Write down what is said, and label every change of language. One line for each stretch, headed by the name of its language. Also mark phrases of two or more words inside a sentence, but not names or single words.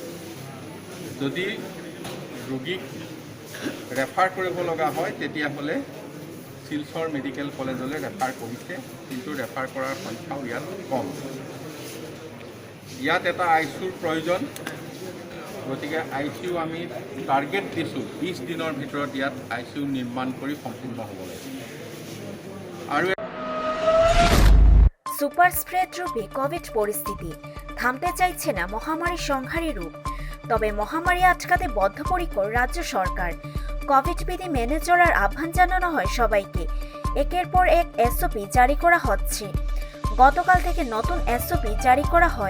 Assamese: যদি ৰোগীক ৰেফাৰ কৰিব লগা হয় তেতিয়াহ'লে শিলচৰ মেডিকেল কলেজলৈ ৰেফাৰ কৰিছে, কিন্তু ৰেফাৰ কৰাৰ সংখ্যাও ইয়াত কম। ইয়াত এটা ICUৰ প্ৰয়োজন, গতিকে ICU আমি টাৰ্গেট দিছোঁ 20 দিনৰ ভিতৰত ইয়াত ICU নিৰ্মাণ কৰি সম্পূৰ্ণ হ'ব লাগে। আৰু
English: super spread
Bangla: রূপে কোভিড পরিস্থিতি থামতে চাইছে না মহামারী সংহারী রূপ। তবে মহামারী আটকাতে বদ্ধপরিকর রাজ্য সরকার। কোভিড বিধি মেনে চলার আহ্বান জানানো হয় সবাইকে। একের পর এক SOP জারি করা হচ্ছে। গতকাল থেকে নতুন SOP জারি করা হয়।